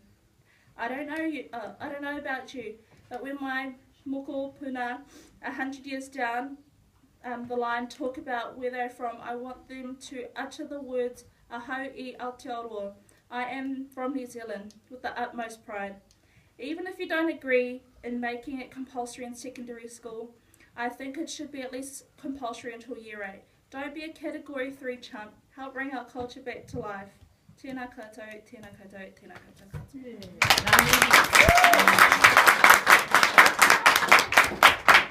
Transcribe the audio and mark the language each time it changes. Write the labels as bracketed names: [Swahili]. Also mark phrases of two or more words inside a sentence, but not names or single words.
[English] I don't know about you, but when my moko puna 100 years down the line talk about where they're from, I want them to utter the words [Māori] ahau I Aotearoa. [English] I am from New Zealand with the utmost pride. Even if you don't agree in making it compulsory in secondary school, I think it should be at least compulsory until year 8. Don't be a category 3 chump. Help bring our culture back to life. [Māori] Tēnā koutou, tēnā koutou, tēnā koutou koutou.